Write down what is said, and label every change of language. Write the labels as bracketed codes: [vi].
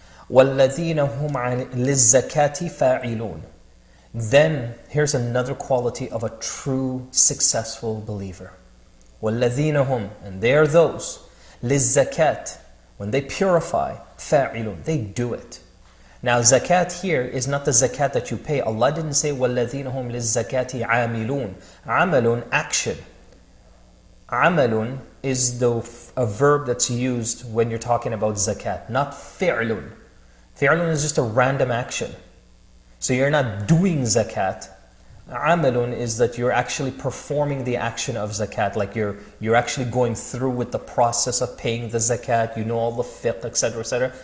[ar] وَالَّذِينَ هُمْ لِلزَّكَاةِ فَاعِلُونَ. [en] Then here's another quality of a true successful believer. [ar] وَالَّذِينَ هُمْ, [en] and they are those, [ar] لِلزَّكَاةِ, [en] when they purify, [ar] فَاعِلُونَ, [en] they do it. Now zakat here is not the zakat that you pay. Allah didn't say [ar] وَالَّذِينَ هُمْ لِلزَّكَاةِ عَامِلُونَ. عَمَلٌ, [en] action. عَمَلٌ is a verb that's used when you're talking about zakat, not fi'lun. Fi'lun is just a random action. So you're not doing zakat. Amalun is that you're actually performing the action of zakat, like you're actually going through with the process of paying the zakat, you know all the fiqh, etc., etc.